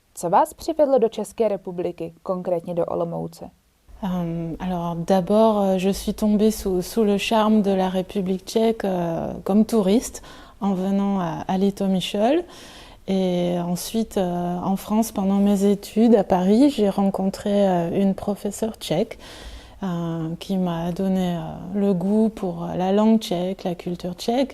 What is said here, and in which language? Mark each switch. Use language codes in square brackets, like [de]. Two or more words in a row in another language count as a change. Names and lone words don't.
[cs] Co vás přivedlo do České republiky, konkrétně do Olomouce? [fr] Alors d'abord, je suis tombée sous le charme de la République tchèque comme touriste en venant à Litoměřice. Et ensuite, en France, pendant mes études à Paris, j'ai rencontré une professeure tchèque qui m'a donné le goût pour la langue tchèque, la culture tchèque.